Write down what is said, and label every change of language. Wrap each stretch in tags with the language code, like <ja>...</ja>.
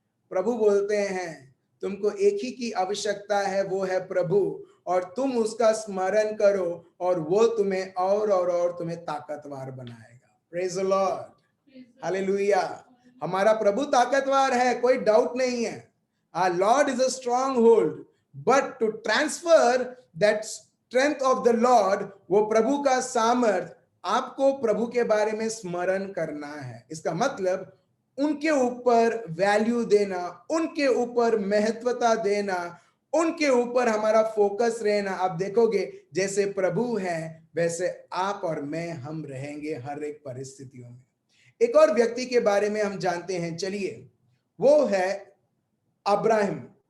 <hi>प्रभु बोलते हैं तुमको एक ही की आवश्यकता है, वो है प्रभु, और तुम उसका स्मरण करो और वो तुम्हें और तुम्हें ताकतवर बनाएगा।</hi> <en>praise the Lord,</en> <hi>hallelujah. हमारा प्रभु ताकतवर है, कोई डाउट नहीं है।</hi> <en>Our Lord is a stronghold, but to transfer that strength of the Lord,</en> <hi>वो प्रभु का सामर्थ आपको प्रभु के बारे में स्मरण करना है। इसका मतलब उनके ऊपर वैल्यू देना, उनके ऊपर महत्वता देना, उनके ऊपर हमारा फोकस रहना। आप देखोगे जैसे प्रभु है वैसे आप और मैं हम रहेंगे हर एक परिस्थितियों में। एक और व्यक्ति के बारे में हम जानते हैं, चलिए, वो है अब्राहम।</hi>